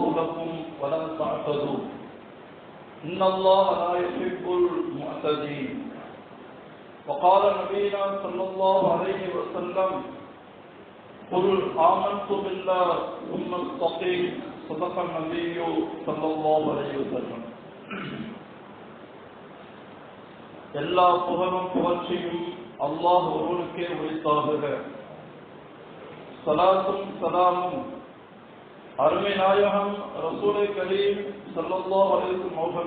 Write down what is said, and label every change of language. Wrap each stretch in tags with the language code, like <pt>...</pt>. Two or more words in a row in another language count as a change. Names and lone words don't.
<ar>لكم ولا تعتدوا إن الله لا يحب المعتدين وقال نبينا صلى الله عليه وسلم قل آمنت بالله ثم استقيم صدق النبي صلى الله عليه وسلم</ar> <ta>எல்லா புகழும் புகழ்ச்சியும் அல்லாஹ் ஒருவனுக்கே உரித்தாகுக. ஸலாத்தும் ஸலாமும் அருமை நாயகம்</ta> <ar>رسول الكريم صلى الله عليه وسلم</ar> <ta>அவர்கள்</ta>